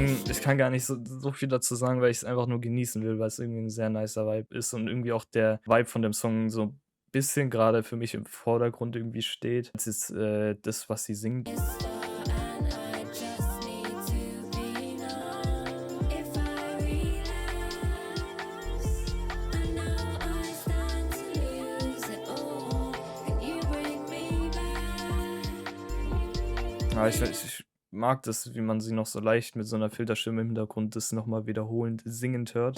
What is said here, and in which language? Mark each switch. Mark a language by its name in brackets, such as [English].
[German] Ich kann gar nicht so viel dazu sagen, weil ich's einfach nur genießen will, weil's irgendwie 'n sehr nicer Vibe ist und irgendwie auch der Vibe von dem Song so bisschen grade für mich im Vordergrund irgendwie steht, als jetzt, das, was sie singt. [English] And I just need to be known. If I relapse, I know I stand to lose it all. Can you bring me back? [German] Aber ich mag das, wie man sie noch so leicht mit so 'ner Filterstimme im Hintergrund das noch mal wiederholend singend hört.